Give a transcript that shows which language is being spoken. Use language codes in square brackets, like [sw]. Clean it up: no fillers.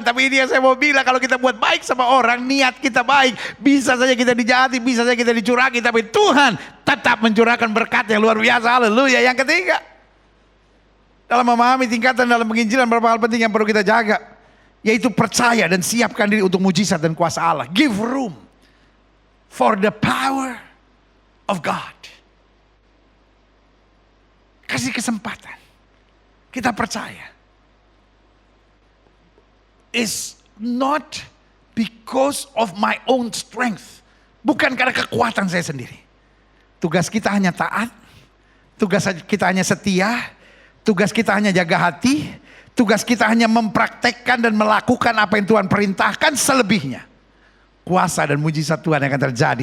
[id] Tapi ini yang saya mau bilang, kalau kita buat baik sama orang, niat kita baik, bisa saja kita dijahati, bisa saja kita dicurangi, tapi Tuhan tetap mencurahkan berkat yang luar biasa. Haleluya. Yang ketiga, dalam memahami tingkatan dalam penginjilan, beberapa hal penting yang perlu kita jaga, yaitu percaya dan siapkan diri untuk mujizat dan kuasa Allah. [en] Give room for the power of God. [id] Kasih kesempatan. Kita percaya. [en] It's not because of my own strength. [id] Bukan karena kekuatan saya sendiri. Tugas kita hanya taat. Tugas kita hanya setia. Tugas kita hanya jaga hati. Tugas kita hanya mempraktekkan dan melakukan apa yang Tuhan perintahkan. Selebihnya kuasa dan mujizat Tuhan yang akan terjadi.